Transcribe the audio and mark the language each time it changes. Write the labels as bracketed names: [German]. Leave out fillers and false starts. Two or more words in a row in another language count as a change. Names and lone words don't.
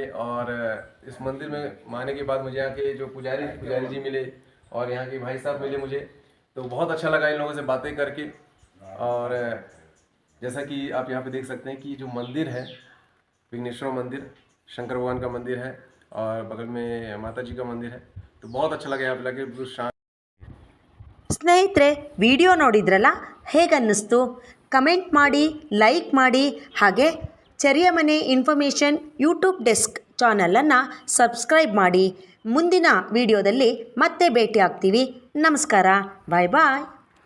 [Hindi] और इस मंदिर में आने के बाद मुझे यहाँ के जो पुजारी जी मिले और यहाँ के भाई साहब मिले मुझे, तो बहुत अच्छा लगा इन लोगों से बातें करके। और जैसा कि आप यहाँ पे देख सकते हैं कि जो मंदिर है विघ्नेश्वर मंदिर, शंकर भगवान का मंदिर है और बगल में माता जी का मंदिर है, तो बहुत अच्छा लगा यहाँ पे लगे शांत। [Kannada] ಸ್ನೇಹಿತರೆ, ವಿಡಿಯೋ ನೋಡಿದ್ರಲ್ಲ, ಹೇಗನ್ನಿಸ್ತು? ಕಮೆಂಟ್ ಮಾಡಿ, ಲೈಕ್ ಮಾಡಿ, ಹಾಗೆ ಚೆರಿಯ ಮನೆ ಇನ್ಫಾರ್ಮೇಷನ್ ಯೂಟ್ಯೂಬ್ ಡೆಸ್ಕ್ ಚಾನಲನ್ನು ಸಬ್ಸ್ಕ್ರೈಬ್ ಮಾಡಿ. ಮುಂದಿನ ವಿಡಿಯೋದಲ್ಲಿ ಮತ್ತೆ ಭೇಟಿ ಆಗ್ತೀವಿ. ನಮಸ್ಕಾರ, [English] bye bye.